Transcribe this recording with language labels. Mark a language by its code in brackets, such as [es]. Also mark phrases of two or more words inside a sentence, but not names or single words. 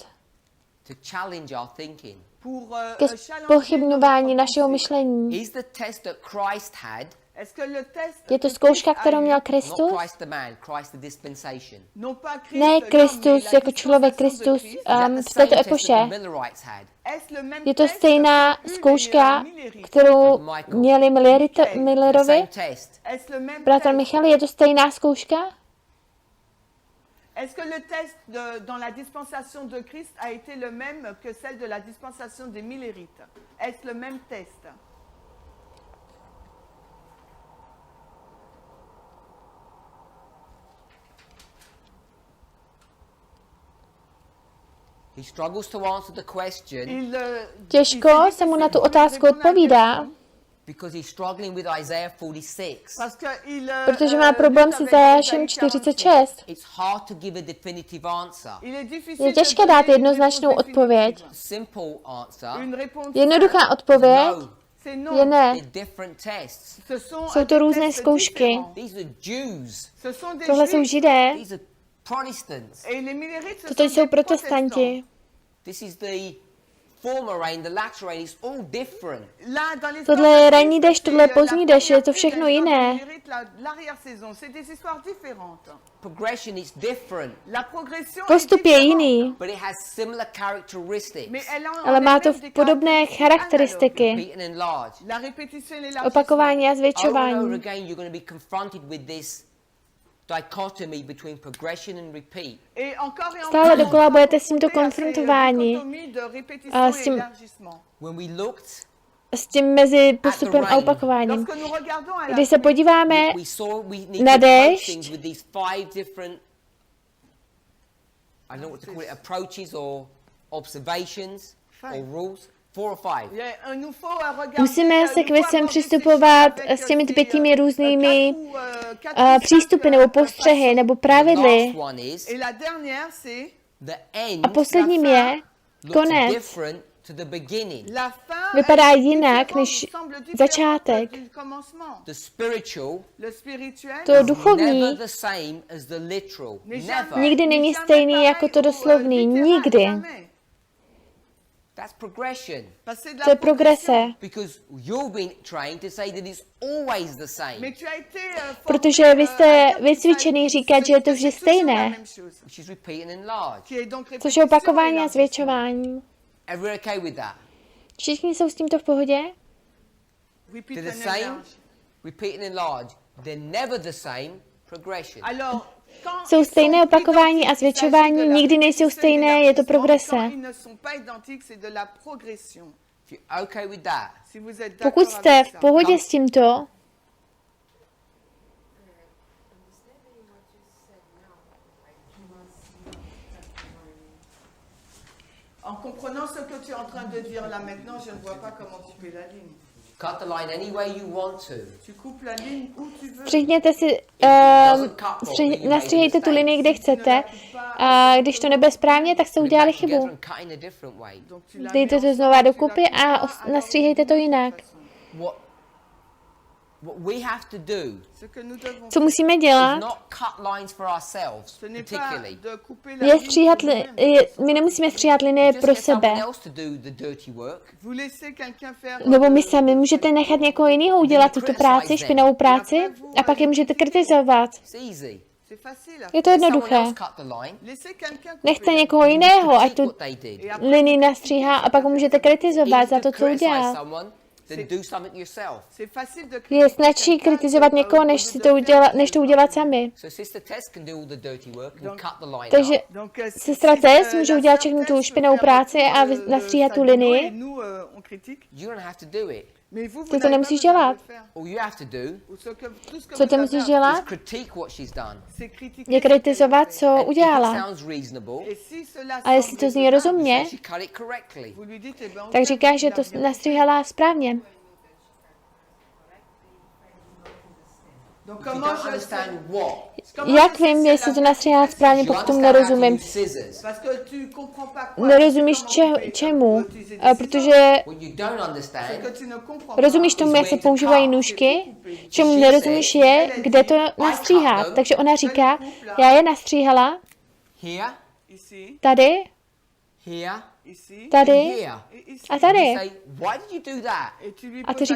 [en] to challenge our thinking. [fr] pour, [cs] ke [fr] challenger [cs] pochybňování [fr] notre [cs] našeho [fr] pensée. [cs] myšlení. [en] Is the test that Christ had, [fr] Est-ce que le test [cs] Je to [fr] que [cs] zkouška, [fr] Christ a [cs] kterou [fr] eu, [cs] měl [en] not [cs] Kristus? [en] Christ the man, Christ the dispensation? [fr] non pas Christ, [cs] Ne [fr] l'homme, mais [cs] Kristus [fr] la [cs] jako člověk, [fr] dispensation de [cs] Kristus [fr] Christ. [en] Is that the [cs] v [en] same [cs] této [en] test that [cs] epoše. [en] the Millerites had? [fr] Est-ce le même [cs] Je to [fr] test [cs] stejná [fr] que [cs] zkouška, [fr] Millery? [cs] kterou [en] Michael. [cs] měli [en] The [cs] Millerovi. [en] same test. [fr] Est-ce le même [cs] Bratr [fr] test? [cs] Michal, je to stejná zkouška? [fr] Est-ce que le test dans la dispensation de Christ a été le même que celle de la dispensation des Millérites? Est-ce le même test? [en] He struggles to answer the question [fr] Il, [cs] Těžko se mu na tu otázku odpovídá, [en] because he's struggling with Isaiah 46. [fr] Parce que il, [cs] protože má problém s Izajášem 46. [en] It's hard to give a definitive answer. [fr] Il est difficile [cs] Je těžké [fr] de [cs] dát [fr] donner une [cs] jednoznačnou [fr] réponse [cs] odpověď. [fr] définitive. [en] Simple answer. [fr] Une réponse [cs] Jednoduchá odpověď [en] No, [fr] c'est non. [cs] je ne. [en] they're different tests. [fr] Ce sont [cs] Jsou to [fr] des [cs] různé [fr] tests [cs] zkoušky. [fr] différents. [en] These are Jews. [fr] Ce sont des [cs] Tohle jsou [fr] Juifs. [cs] Židé, [en] These are Protestants. [fr] Et les Millérites, ce [cs] toto [fr] sont [cs] jsou [fr] des [cs] protestanti. [en] This is the former rain, the latter rain. It's all different. [fr] Là, dans les [cs] Tohle je ranní déšť, tohle je pozdní déšť, je to všechno jiné. [fr] L'arrière-saison, c'est des histoires différentes. [en] Progression is different, [fr] La progression [cs] Postup je [fr] est différente, [cs] jiný, [en] but it has similar characteristics. [fr] mais elle a [cs] ale má to [fr] elle-même des [cs] podobné charakteristiky. [en] Repeat and enlarge. [fr] La répétition et l'élargissement. [cs] Opakování a [en] Over and over [cs] zvětšování. [en] again, you're going to be confronted with this dichotomy between progression and repeat. [fr] Et encore et [cs] Stále [fr] encore, [cs] dokola budete s tímto [fr] confronté à ces [cs] konfrontováni. [fr] dichotomies de répétition [cs] A [fr] et [cs] s tím- [fr] élargissement. [en] When we looked, [cs] S tím mezi postupem a opakováním. [fr] Lorsque nous regardons à la [cs] Když se podíváme [en] we saw we need [cs] na [en] to approach [cs] déšť. [en] things with these 5 different, I don't know what to call it, approaches or observations or 5. rules. 4 or 5. [fr] nous faut regarder, [cs] Musíme se k [fr] nous [cs] věcem [fr] faut [cs] přistupovat [fr] réfléchir [cs] s těmi [fr] avec [cs] těmi [fr] ces, [cs] různými [fr] quatre ou cinq, [cs] přístupy nebo postřehy nebo [en] The [cs] pravidly. [en] last one is [fr] Et la dernière, c'est [en] the end [cs] A posledním je [en] looks [cs] konec. [en] different to the beginning. [fr] la fin. [cs] Vypadá [fr] elle est [cs] jinak [fr] différente, [cs] než [fr] semble différente [cs] začátek. [fr] du commencement. [en] The spiritual [fr] Le spirituel [cs] To duchovní [en] never the same as the literal. [fr] n'est [en] Never. [cs] nikdy není [fr] jamais [cs] stejný [fr] pareil [cs] jako to [fr] au, [cs] doslovný. [fr] littéral, [cs] Nikdy. [fr] jamais. [en] That's progression. [fr] Parce que c'est de la [cs] To je [fr] progression. [cs] progrese. [en] Because you've been trained to say that it's always the [fr] Mais [en] same, [fr] tu as été, [cs] Protože vy jste [fr] à dire que [cs] vycvičený [fr] ça- [cs] říkat, že je to [fr] c'est [cs] vždy [fr] toujours la [cs] stejné, [fr] même chose, [en] which is repeat and enlarge. [fr] qui est donc [cs] což je [fr] répétition [cs] opakování [fr] et [cs] a [fr] élargissement. [cs] zvětšování. [en] Everyone okay with that? [cs] Všichni jsou s tímto v pohodě? [en] Repeat They're the and same, enlarge. repeat and enlarge. They're never the same progression. [fr] Alors, quand [cs] Jsou [fr] ils [cs] stejné [fr] sont [cs] opakování a [fr] identiques, il [cs] zvětšování, [fr] s'agit de la [cs] nikdy nejsou [fr] répétition et [cs] stejné, je to [fr] l'élargissement. [cs] progrese. [fr] Quand ils ne sont pas identiques, c'est de la progression. [en] If you're okay with that, [fr] Si vous êtes [cs] Pokud [fr] d'accord [cs] jste [fr] avec [cs] v [fr] ça. [cs] pohodě s tímto, [fr] En comprenant ce que tu es en train de dire là maintenant, je ne vois pas comment couper la ligne. [en] Cut the line any way you want to. [fr] Tu coupes la ligne où tu veux. [cs] Střihněte si, nastříhejte tu linii, kde chcete. A když to nebude správně, tak jste udělali chybu. [fr] Donc tu la [cs] Dejte to znova dokupy a nastříhejte to jinak. [en] What we have to do [fr] ce que nous devons [cs] Co musíme [en] is [cs] dělat, [en] not cut lines for ourselves, [fr] ce n'est pas [en] particularly. [fr] de couper la [cs] je [fr] ligne. [cs] stříhat, my nemusíme stříhat linie [en] Just [cs] pro [en] get someone [cs] sebe. [en] else to do the dirty work. [fr] Vous laissez quelqu'un faire [cs] Nebo my sami můžete nechat někoho jiného udělat tuto práci, špinavou práci, a pak je můžete kritizovat. [en] It's easy. [fr] C'est facile. [cs] Je to [en] Let someone [cs] jednoduché. [en] else cut the line. [fr] Laissez quelqu'un couper [cs] Nechte [fr] la [cs] někoho jiného, ať [en] Critique [cs] tu [en] what they did. [cs] linii nastříhá a pak ho můžete kritizovat za [en] Easier [cs] to, [en] to [cs] co [en] criticize [cs] udělal. [en] someone than do something yourself. [fr] C'est facile de [cs] Je [fr] critiquer [cs] snadší [fr] quelqu'un [cs] kritizovat někoho, než to udělat sami. [en] So Sister Tess can do all the dirty work and cut the line [cs] Takže [en] up. [fr] Donc, [cs] sestra Tess může udělat všechnu tu špinavou práci a nastříhat tu linii. [fr] Nous, on critique. [en] You don't have to do it. [fr] Mais vous, [cs] Ty [fr] vous [cs] to [fr] n'avez [cs] nemusíš [fr] pas besoin [cs] dělat. [fr] de le faire. [en] All you have to do [fr] Ou ce que- tout ce que [cs] Co [fr] vous [cs] ty [fr] avez [cs] musíš [fr] à faire, [cs] dělat? [en] is critique what she's done. [fr] c'est critiquer [cs] Je [fr] ce qu'elle a [cs] kritizovat, [fr] fait. [cs] co [en] And if it [cs] udělala. [en] sounds reasonable, [fr] Et si cela [cs] A jestli to [fr] semble [cs] zní [fr] raisonnable, [cs] rozumně, [en] she cut it correctly. [fr] vous lui dites, eh ben, on [cs] tak [fr] sait [cs] říká, [fr] qu'il [cs] že [fr] a [cs] to [fr] bien [cs] nastříhala správně. [fr] Donc [en] If you [fr] comment [en] don't [fr] je sais [en] understand what, [fr] comment [cs] Jak [fr] je sais [cs] vím, [fr] si [cs] jestli [fr] elle [cs] to [fr] a [cs] nastříhala správně, [en] you [cs] pokud tomu [en] understand how to [cs] nerozumím? [en] use scissors. [fr] Parce que tu comprends pas quoi. [cs] Nerozumíš [fr] tu sais comment couper, [cs] čemu, [fr] utiliser des [cs] protože [en] What you don't [fr] ciseaux. [en] understand [fr] Ce que tu ne comprends pas. [cs] rozumíš tomu, jak se používají nůžky, čemu nerozumíš je, kde to nastříhat. Takže ona říká, já je nastříhala [en] here, [fr] Ici, [en] here, [cs] tady, [fr] ici, [cs] tady [en] here. [fr] et ici. [cs] a tady. [en] You say, why did you do that? [fr] Et tu lui [cs] A ty